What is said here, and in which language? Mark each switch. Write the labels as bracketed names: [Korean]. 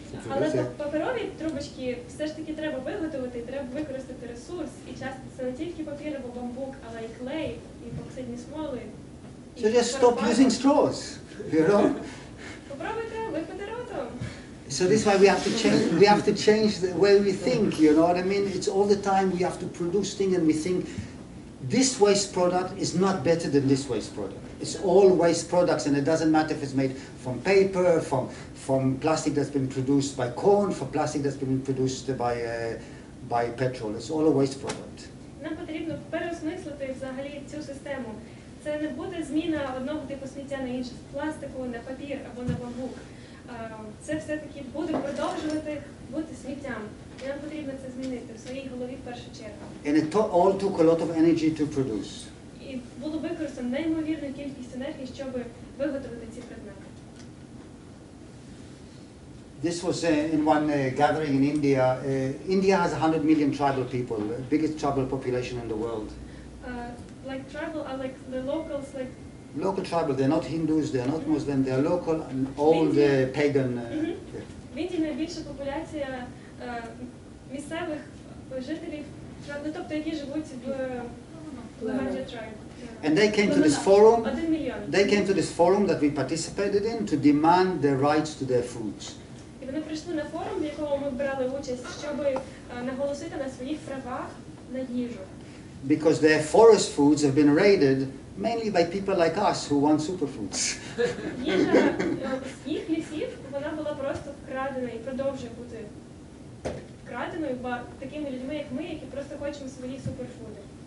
[Ukrainian] Але паперові трубочки все ж таки треба виготовити, треба використати ресурс. І часто це не тільки папір або бамбук, але і клей, і епоксидні смоли. [English] So just stop using straws, you know. [Ukrainian] Попробуйте випити ротом. [English] So this is why we have to change the way we think, you know what I mean? It's all the time we have to produce things and we think this waste product is not better than this waste product. It's all waste products, and it doesn't matter if it's made from paper, from plastic that's been produced by corn, from plastic that's been produced by petrol. It's all a waste product. [Ukrainian] Нам потрібно переосмислити взагалі цю систему. Це не буде зміна одного типу сміття на інше, з пластику, на папір або на бамбук. Це все-таки буде продовжувати бути сміттям. І нам потрібно це змінити в своїй голові в першу чергу. [English] And it all took a lot of energy to produce. [Ukrainian] І було використано неймовірну кількість енергії, щоб виготовити ці предмети. [English] This was in one gathering in India. India has 100 million tribal people, biggest tribal population in the world. Like tribal are like the locals, like Local tribal, they're not Hindus, they're not Muslim, they're local and all the pagan. [Ukrainian] В Індії найбільша популяція місцевих жителів, ну тобто які живуть в Ламанджа tribe. [English] And they came to this forum. [Ukrainian] 1 мільйон. [English] They came to this forum that we participated in to demand their rights to their foods. [Ukrainian] І вони прийшли на форум, в якому ми брали участь, щоб наголосити на своїх правах на їжу. [English] Because their forest foods have been raided mainly by people like us who want superfoods. [Ukrainian] Їжа з їх лісів, вона була просто вкрадена і продовжує бути вкраденою такими людьми, як ми, які просто хочемо свої суперфуди.